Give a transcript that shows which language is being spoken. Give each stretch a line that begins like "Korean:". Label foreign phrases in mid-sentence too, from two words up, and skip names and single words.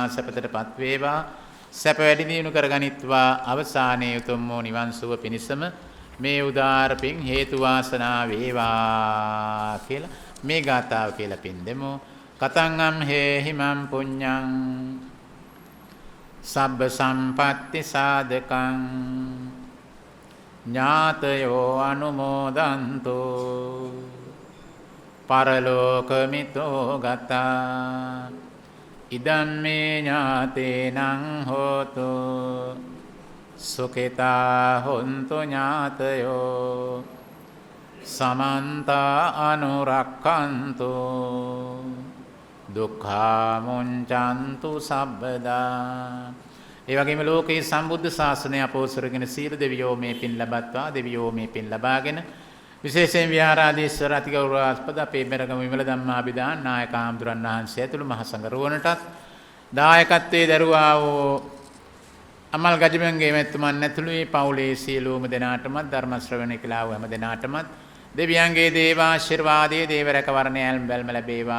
Sinhala: සපතටපත් වේවා. සැප වැඩි දියුණු කරගනිත්වා. අවසානයේ උතුම් වූ නිවන් සුව පිණිසම මේ උදාර පින් හේතු වාසනා වේවා කියලා මේ ගාථාව කියලා පින් දෙමු.
Pali: කතං අම් හේහිමං පුඤ්ඤං සබ්බ සම්පatti සාධකං ඥාතයෝ අනුමෝදන්තෝ පරලෝකමිතෝ ගතා ඉදම්මේ ඥාතේනං හෝතු සුඛිතා හොන්තු ඥාතයෝ සමන්ත අනුරක්ඛන්තු දුක්ඛා මුංචන්තු සබ්බදා.
Sinhala: ඒ වගේම ලෝකේ සම්බුද්ධ ශාසනය අපෝසරගෙන සීල දෙවියෝ මේ පින් ලබත්වා. දෙවියෝ මේ පින් ලබාගෙන විශේෂයෙන් විහාරාධීශ්වර අතිගෞරවාස්පද අපේ බෙරගම විමල ධම්මාභිදාන නායක හාමුදුරන් වහන්සේ ඇතුළු මහ සංඝරුවනටත් දායකත්වයේ දරුවා වූ අමල් ගජමන්ගේ මෙතුමන් ඇතුළු මේ පවුලේ සියලුම දෙනාටමත් ධර්ම ශ්‍රවණය කළා වූ හැම දෙනාටමත් දෙවියන්ගේ දේවාශිර්වාදයේ දේව රැකවරණය බැල්ම ලැබේවා.